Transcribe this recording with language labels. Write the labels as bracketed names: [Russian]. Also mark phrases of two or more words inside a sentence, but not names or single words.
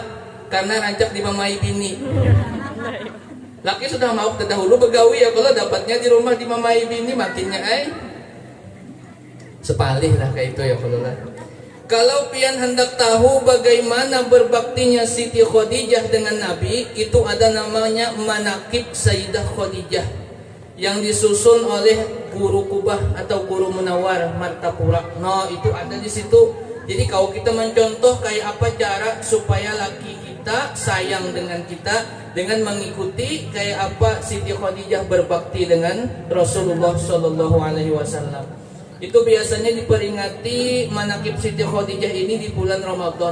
[Banjar] Karena rancak dimamai bini. Laki sudah mau terdahulu begawi ya, kalau dapatnya di rumah dimamai bini makinnya sepalih lah kayak itu ya kalau lah. [Indonesian] Kalau pian hendak tahu bagaimana berbaktinya Siti Khadijah dengan Nabi, itu ada namanya Manaqib Sayyidah Khadijah yang disusun oleh Guru Kubah atau Guru Munawar Martapura. No, itu ada di situ. Jadi kalau kita mencontoh kayak apa cara supaya laki kita sayang dengan kita dengan mengikuti kayak apa Siti Khadijah berbakti dengan Rasulullah [Arabic] صلى الله عليه وسلم. [Indonesian] Itu biasanya diperingati Manaqib Siti Khadijah ini di bulan Ramadan.